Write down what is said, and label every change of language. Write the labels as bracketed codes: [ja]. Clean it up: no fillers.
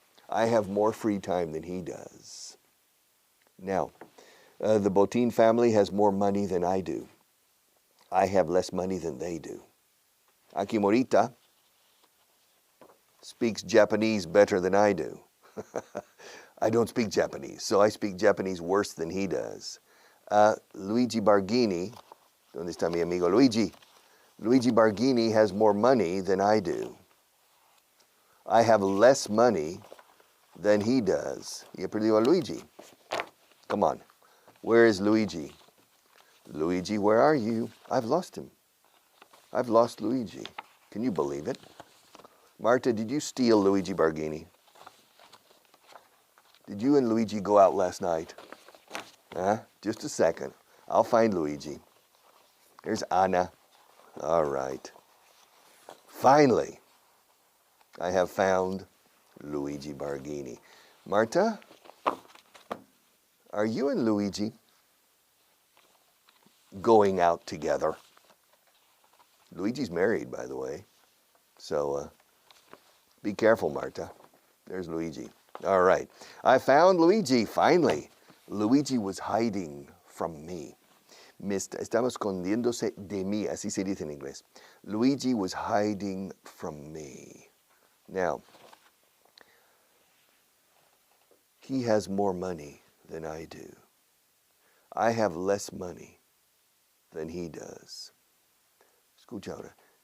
[en] I have more free time than he does. Now, the Botín family has more money than I do. I have less money than they do. Aquí Morita speaks Japanese better than I do. I don't speak Japanese, so I speak Japanese worse than he does. [es] Luigi Barghini, ¿dónde está mi amigo Luigi? [en] Luigi Barghini has more money than I do. I have less money than he does. [es] Y he perdido a Luigi. [en] Come on, where is Luigi? Luigi, where are you? I've lost him. I've lost Luigi. Can you believe it? Marta, did you steal Luigi Barghini? Did you and Luigi go out last night? Just a second. I'll find Luigi. Here's Anna. All right. Finally, I have found Luigi Barghini. Marta, are you and Luigi going out together? Luigi's married, by the way. So be careful, Marta. There's Luigi. All right. I found Luigi, finally. Luigi was hiding from me. [es] Estaba escondiéndose de mí, así se dice en inglés. [en] Luigi was hiding from me. Now, he has more money than I do. I have less money than he does. [es] Escucha ahora.